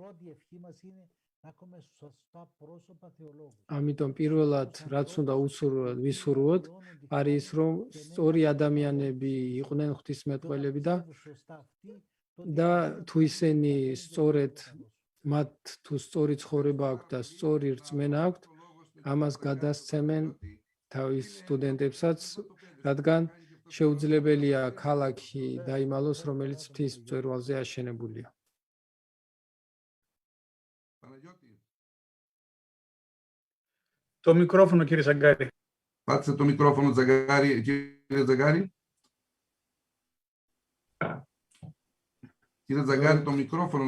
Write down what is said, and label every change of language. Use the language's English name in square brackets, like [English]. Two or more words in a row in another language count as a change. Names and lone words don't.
[Georgian] ამიტომ პირველად, რაც უნდა ვისურვოთ, არის ის, რომ სწორი ადამიანები იყვნენ ღვთისმეტყველები და თუ ისინი სწორედ მათ თუ სწორი ცხოვრება აქვს და სწორი რწმენა აქვს, ამას გადასცემენ თავის სტუდენტებსაც, რადგან შეუძლებელია ქალაქი დაიმალოს, რომელიც ღვთის მწვერვალზე აშენებულია. [Greek] Το μικρόφωνο, κύριε Ζαγκάρη. Πάτησε το μικρόφωνο, κύριε Ζαγκάρη. Κύριε Ζαγκάρη, το μικρόφωνο.